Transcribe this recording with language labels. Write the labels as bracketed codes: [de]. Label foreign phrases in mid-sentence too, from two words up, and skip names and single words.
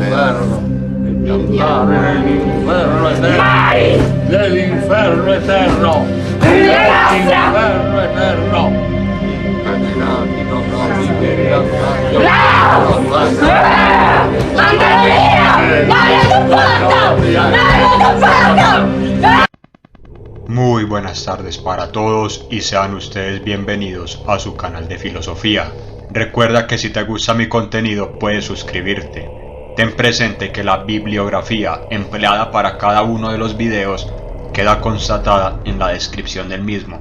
[it] dell'inferno e di andare nell'inferno eterno, nell'inferno eterno, nell'inferno eterno. Impedirati non liberi [es] ¡Mándalo via! ¡Mándalo! Muy buenas tardes para todos y sean ustedes bienvenidos a su canal de filosofía. Recuerda que si te gusta mi contenido puedes suscribirte. Ten presente que la bibliografía empleada para cada uno de los videos queda constatada en la descripción del mismo.